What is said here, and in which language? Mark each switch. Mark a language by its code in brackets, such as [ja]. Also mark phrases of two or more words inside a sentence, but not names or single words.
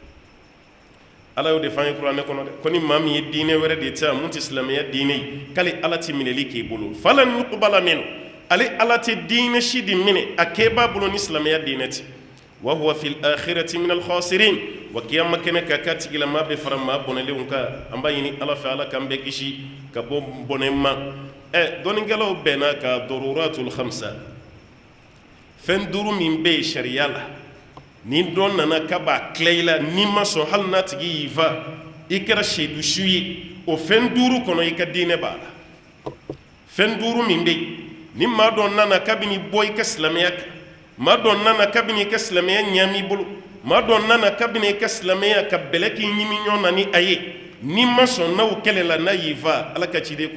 [bm] Ala y'o de f'an ye kuranɛ kɔnɔ dɛ ko ni maa min ye diinɛ wɛrɛ de ta mun tɛ silamɛya diinɛ ye k'ale Ala tɛ minɛli k'i bolo [ar] falan yuqbala minhu [bm] ale Ala tɛ diinɛ si di minɛ a kɛ b'a bolo ni silamɛya diinɛ tɛ [ar] wa huwa fil akhirati minal khasirin [bm] wa kiyama kɛnɛ ka k'a tigilamaa bɛ fara maa bɔnɛlenw kan an b'a ɲini Ala fɛ Ala k'an bɛɛ kisi ka bɔ bɔnɛ ma dɔnnikɛlaw bɛnna ka [ar] daruratul khamsa [bm] fɛn duuru min bɛ yen sariya la ni dɔ nana k'a b'a tila i la n'i ma sɔn hali n'a tigi y'i fa i kɛra seyidu su ye o fɛn 5 kɔnɔ i ka diinɛ b'a la fɛn 5 min bɛ yen ni maa dɔ nana kabini bɔ i ka silamɛya kan maa dɔ nana kabini i ka silamɛya ɲaami i bolo maa dɔ nana kabini i ka silamɛya ka bɛlɛ k'i ɲimi ɲɔgɔn na ni a ye n'i ma sɔn n'aw kɛlɛ la n'a y'i fa ala ka ciden ko